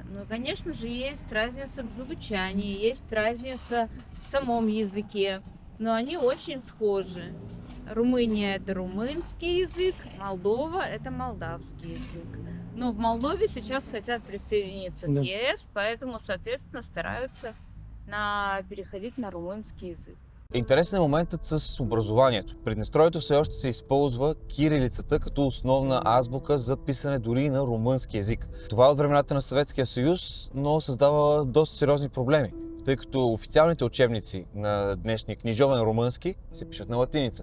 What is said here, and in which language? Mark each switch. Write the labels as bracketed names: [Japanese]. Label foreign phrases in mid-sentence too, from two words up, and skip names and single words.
[Russian] Но, конечно же, есть разница в звучании, есть разница в самом языке, но они очень схожи. Румыния – это румынский язык, Молдова – это молдавский язык. Но в Молдове сейчас хотят присоединиться к ЕС, поэтому, соответственно, стараются переходить на румынский язык. [Bulgarian] Интересен е моментът с образованието. Приднестровието все още се използва кирилицата като основна азбука за писане дори и на румънски език. Това е от времената на Съветския съюз, но създава доста сериозни проблеми, тъй като официалните учебници на днешния книжовен румънски се пишат на латиница.